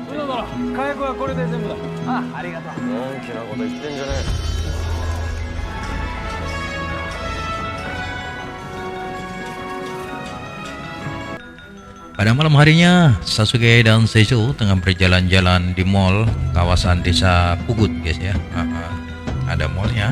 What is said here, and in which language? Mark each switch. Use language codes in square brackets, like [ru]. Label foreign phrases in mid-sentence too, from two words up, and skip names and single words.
[ja] 殿、火薬はこれで全部だ。あ、ありがとう。のんきなこと言ってんじゃねえ。 [id] Pada malam harinya, Sasuke dan Seizo tengah berjalan-jalan di mall kawasan desa Pugut, guys ya. Ada mallnya.